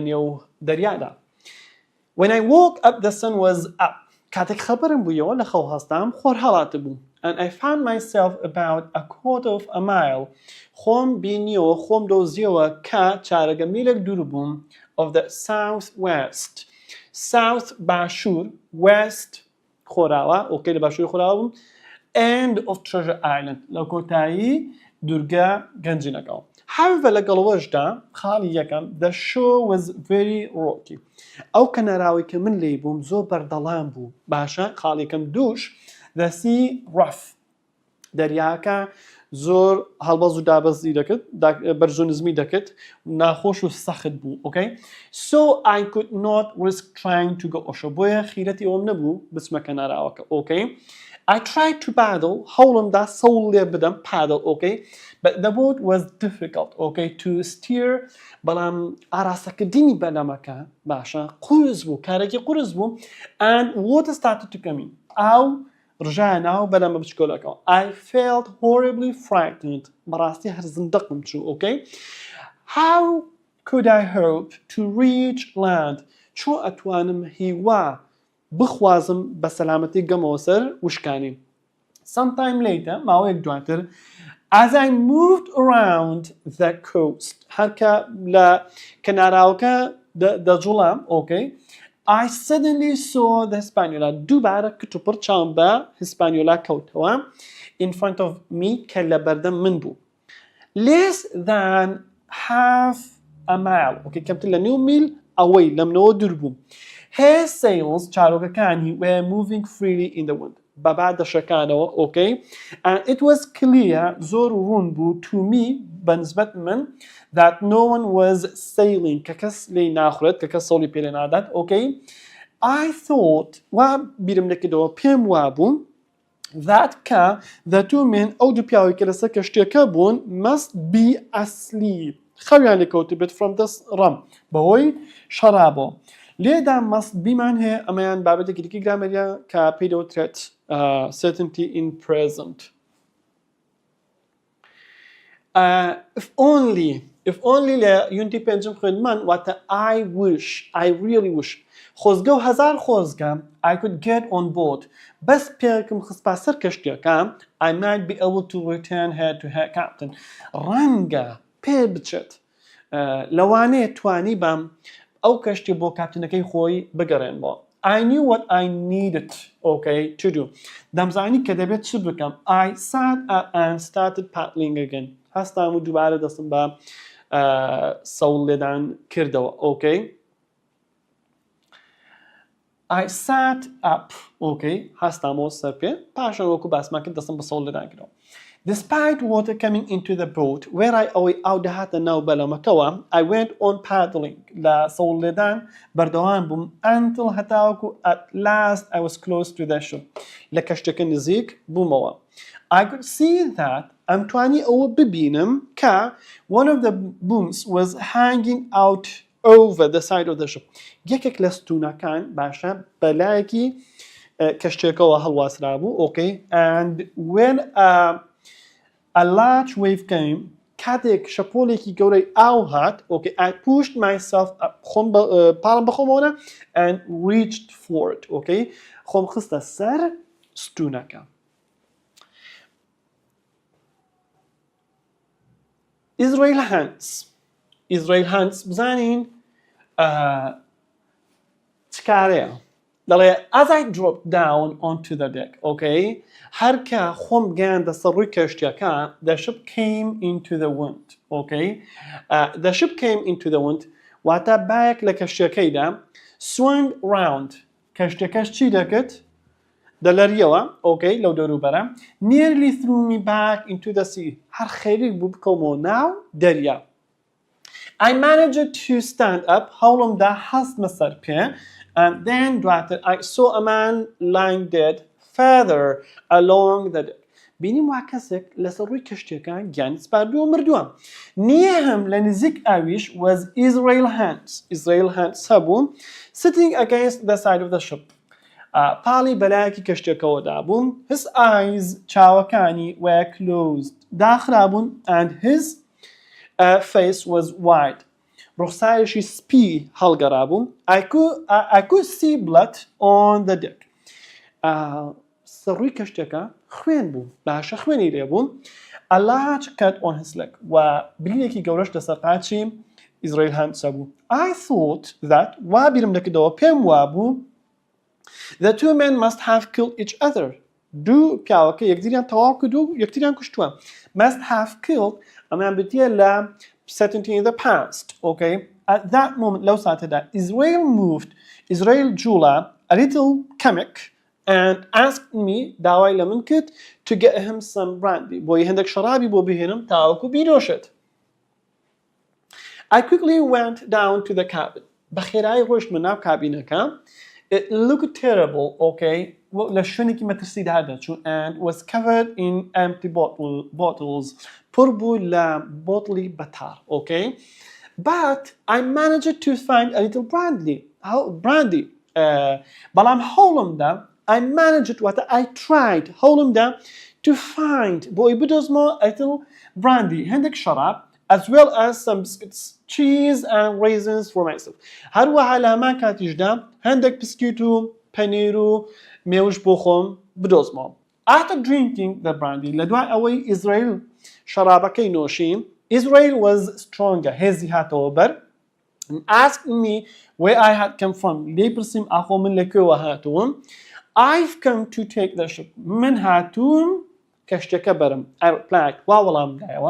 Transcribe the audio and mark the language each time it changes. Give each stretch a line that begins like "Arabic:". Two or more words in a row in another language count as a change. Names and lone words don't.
Central Kurdish: نێو دەریادا
English: When I woke up the sun was up
Central Kurdish: کاتێک خەبەرم بوویەوە لە خەو هەستام خۆر هەڵاتە بوو
English: and I found myself about a quarter of a mile
Central Kurdish: خۆم بینیەوە خۆم دۆزیەوە کە چارەگە میلێک دوور بووم
English: of the southwest south
Central Kurdish: باشوور west خۆراوە ئۆکەی لە باشووری خۆراوە بووم
English: end of Treasure Island
Central Kurdish: لە کۆتایی دوورگە گەنجینەکەەوە However لەگەڵەوەشدا خاڵی یەکەم
English: the show was very rocky
Central Kurdish: ئەو کەناراوی کە من لێی بووم زۆر بەردەڵام بوو باشە خاڵی یەکەم دووش
English: the sea rough
Central Kurdish: دەریاکە زۆر هەڵبەز و دابەزی دەکرد بەرزۆنزمی دەکرد ناخۆش و سەخت بوو
English: okay so I could not risk trying to go
Central Kurdish: ئۆشە بۆیە خیرەتی ئەوم نەبوو بچمە کەناراوەکە
English: okay I tried to paddle
Central Kurdish: هەوڵمدا سەوڵ لێ بدەم
English: paddle okay but the boat was difficult okay to steer
Central Kurdish: بەڵام ئاراسەکردنی بەلەمەکە باشە قورس بوو کارێکی قورس بوو
English: and water started to come in
Central Kurdish: ئاو ڕژایە ناو بەلەمە بچکۆلەکەەوە
English: I felt horribly frightened
Central Kurdish: بەڕاستی هەر زندەقم چوو
English: okay how could I hope to reach land
Central Kurdish: چۆ ئەتوانم هیوا بخوازم بە سەلامەتی گەمەوە سەر وشکانی
English: sometime later
Central Kurdish: ماوەیەک دواتر
English: as I moved around the coast
Central Kurdish: هەرکە لە کەناراوەکە دەجوڵام
English: okay I suddenly saw the Hispaniola
Central Kurdish: دووبارە کتوپڕ چاوم بە Hispaniola کەوتەوە
English: in front of me
Central Kurdish: کە لە بەردەم من بوو
English: less than half a mile okay
Central Kurdish: کەمتر لە 9 میل ئەوەی لەمنەوە دوور بوو
English: her sails چارۆکەکانی were moving freely in the wind
Central Kurdish: بەبا دەشەکانەوە
English: okay and it was clear
Central Kurdish: زۆر ڕوون بوو
English: to me بەنسبەت من that no one was sailing کە
Central Kurdish: کەس لێی ناخورێت کە کەس سەوڵی پێ لێ نادات
English: okay I thought
Central Kurdish: وا بیرم لێکردەوە پێم وابوو that کە
English: the two men
Central Kurdish: ئەو دوو پیاوەی کە لەسەر کەشتیەکە بوون
English: must be asleep
Central Kurdish: خەویان لێکەوتە بێت
English: from this
Central Kurdish: ڕەم بەهۆی شەرابەوە لێدا
English: must be
Central Kurdish: مان هەیە ئەمەیان بابەتێکی دیکەی گرامەریە کە پێی دەوترێت
English: certainty in present if only
Central Kurdish: لە یونتی پێنجم خوێنمان واتە
English: I really wish
Central Kurdish: خۆزگە و هەزار خۆزگە
English: I could get on
Central Kurdish: board بەس پێکم خستپا سەر کەشتیەکە
English: I might be able to return her to her captain
Central Kurdish: ڕەنگە پێ بچێت لەوانەیە توانی بەم ئەو کەشتی بۆ کاپتنەکەی خۆی بگەڕێنەوە
English: I knew what I needed okay to do
Central Kurdish: دەمزانی کە دەبێت چ بکەم
English: I sat up and started paddling again
Central Kurdish: هەستام و دووبارە دەستم بە سەوڵ لێدان کردەوە okay
English: I sat up okay
Central Kurdish: هەستامەوە سەر پێ پاشان وەکو باسمان کرد دەستم بە سەوڵ لێدان کردەوە
English: Despite water coming into the boat, where I
Central Kurdish: ئەو دەهاتە ناو بەلەمەکەوە,
English: I went on paddling
Central Kurdish: لە سەوڵ لێدان بەردەوام بووم
English: until هەتاوەکو at last I was close to the ship.
Central Kurdish: لە کەشتەکە نزیک بوومەوە.
English: I could see that
Central Kurdish: ئەم توانی ئەوە ببینم کە
English: one of the booms was hanging out over the side of the ship.
Central Kurdish: یەکێک لە ستونەکان باشە بەلایەکی کەشتێکەوە هەڵواسرا بوو
English: okay and when a large wave came
Central Kurdish: کاتێک شەپۆلێکی گەورەی ئاو هات
English: okay I pushed myself up
Central Kurdish: پاڵم بەخۆمەوە
English: and reached for it okay
Central Kurdish: خۆم خستە سەر ستونەکە
English: Israel Hands
Central Kurdish: بزانین چکارەیە دەڵێ
English: as I dropped down onto the deck okay هەرکە
Central Kurdish: خۆم گەیاندە سەر ڕووی کەشتیەکە
English: the ship came into the wind okay the ship came into the wind
Central Kurdish: واتە بایەک لە کەشتیەکەیدا
English: swung round
Central Kurdish: کەشتەکەش چی دەکرد دەلەریەوە
English: okay
Central Kurdish: لەو دەوروبەرە
English: nearly threw me back into the sea
Central Kurdish: هەر خەریک بوو بکەومەوە ناو دەریا
English: I managed to stand up
Central Kurdish: هەوڵمدا هەستمە سەر پێ
English: and then دواتر I saw a man lying dead further along the deck
Central Kurdish: بینیم وا کەسێک لەسەر ڕووی کەشتیەکە گیانی سپاردووە مردووە نییە هەم لە نزیک ئاویش was Israel Hands هەبوو
English: sitting against the side of the ship
Central Kurdish: پاڵی بەلایەکی کەشتێکەوەدا بووم
English: his eyes چاوەکانی were closed داخرابوون and his face was wide
Central Kurdish: ڕوخسایشی سپی هەڵگەڕابوو
English: I could see blood on the deck
Central Kurdish: سەڕووی کەشتێکە خوێن بوو باشە خوێنی لێبوو
English: a large cut on his leg
Central Kurdish: و بلیەکی گەورەش لەسەر قاچی Israel Hands هەبوو
English: I thought that
Central Kurdish: وا بیرم دەکردەوە پێم وابوو
English: The two men must have killed each other.
Central Kurdish: دوو پیاوەکە یەکدیریان تەواو کرد و یەکتریان کوشتووە.
English: Must have killed
Central Kurdish: ئەمان بتیە لە
English: certainty in the past. Okay. At that moment لەو ساتەدا Israel moved.
Central Kurdish: Israel جوڵا
English: a little comic and asked me
Central Kurdish: داوای لە من کرد
English: to get him some brandy
Central Kurdish: بۆی هەندێک شەرابی بۆ بهێنم تاوەکو بیرۆشێت.
English: I quickly went down to the cabin.
Central Kurdish: بەخێرایی ڕۆیشتمە ناو کابینەکە.
English: It looked terrible, okay?
Central Kurdish: لە شوێنێکی مەترسیدا دەچوو
English: and was covered in empty bottles.
Central Kurdish: پڕ بوو لە بۆتڵی بەتار,
English: okay? But I managed to find a little brandy.
Central Kurdish: بەڵام هەوڵمدا
English: I managed what I tried هەوڵمدا to find
Central Kurdish: بۆی بدۆزمەوە
English: a little brandy
Central Kurdish: هەندێک شەراب
English: as well as some biscuits, cheese and raisins for myself.
Central Kurdish: هەروەها لە هەمان کاتیشدا هەندێک بسکویت و پەنیر و مێوش بۆ خۆم بدۆزمەوە.
English: After drinking the brandy
Central Kurdish: لە دوای ئەوەی ئیزرائیل شەرابەکەی نۆشی
English: Israel was stronger
Central Kurdish: هێزی هاتەوە بەر
English: and asked me where I had come from.
Central Kurdish: لێی پرسیم ئاخۆ من لەکوێوە هاتووم.
English: I've come to take the ship.
Central Kurdish: من هاتووم کەشتەکە بەرم.
English: I replied
Central Kurdish: وا وەڵام دایەوە.